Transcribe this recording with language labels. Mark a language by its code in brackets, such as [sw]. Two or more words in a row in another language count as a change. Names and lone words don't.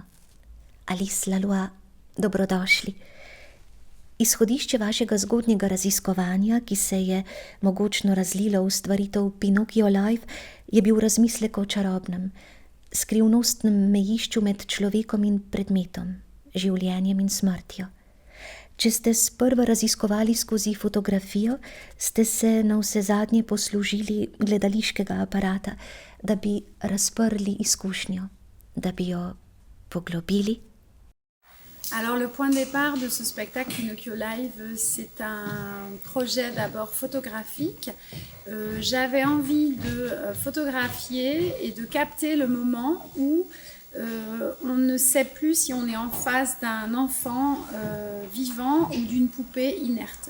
[sl] Alice Lalois, dobrodošli. Izhodišče vašega zgodnjega raziskovanja, ki se je mogočno razlilo v stvaritev Pinocchio Live, je bil razmislek o čarobnem, skrivnostnem mejišču med človekom in predmetom, življenjem in smrtjo. Če ste sprva raziskovali skozi fotografijo, ste se navsezadnje poslužili gledališkega aparata, da bi razprli izkušnjo, da bi jo poglobili. [fr] Alors le point de départ de ce spectacle Pinocchio Live, c'est un projet d'abord photographique. J'avais envie de photographier et de capter le moment où on ne sait plus si on est en face d'un enfant vivant ou d'une poupée inerte.